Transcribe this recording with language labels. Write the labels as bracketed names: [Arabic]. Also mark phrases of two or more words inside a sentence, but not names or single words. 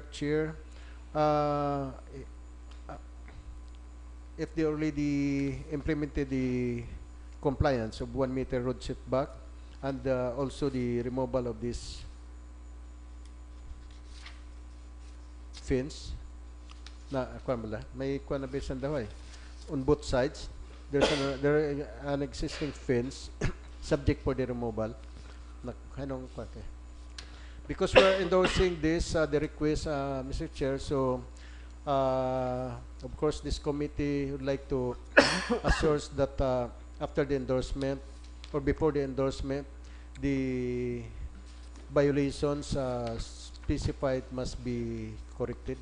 [English] Chair, if they already implemented the compliance of 1 meter road setback and also the removal of this fence [Cebuano] na may kuan na besan daw [English] on both sides there's an existing fence subject for the removal na kanong because we're endorsing this the request Mr. Chair, so of course this committee would like to assure that after the endorsement or before the endorsement the violations specified must be corrected.